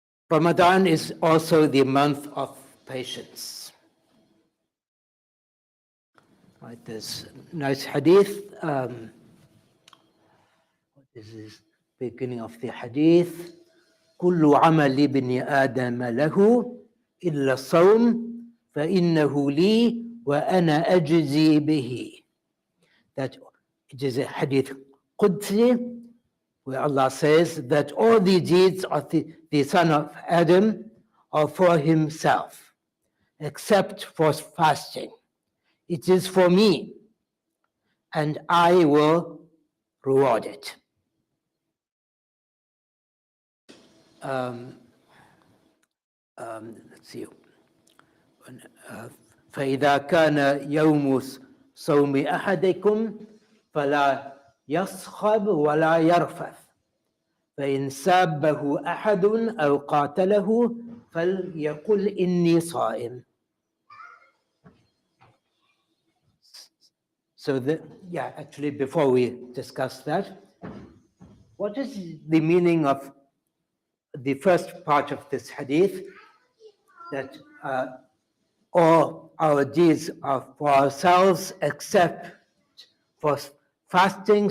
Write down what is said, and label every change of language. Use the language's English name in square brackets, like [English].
[English] Ramadan is also the month of patience. Right, there's a nice hadith. This is beginning of the hadith. [Arabic] كل عمل ابن آدم له إلا الصوم فإنه لي وأنا أجزي به. [English] That it is a hadith Qudsi, where Allah says that all the deeds of the son of Adam are for himself, except for fasting. It is for me, and I will reward it. Let's see. [Arabic] فإذا كان يوم صوم أحدكم فلا يصخب ولا يرفث فإن سابه أحد أو قاتله فليقل إني صائم. [English] So actually before we discuss that, what is the meaning of the first part of this hadith, that all our deeds are for ourselves except for fasting?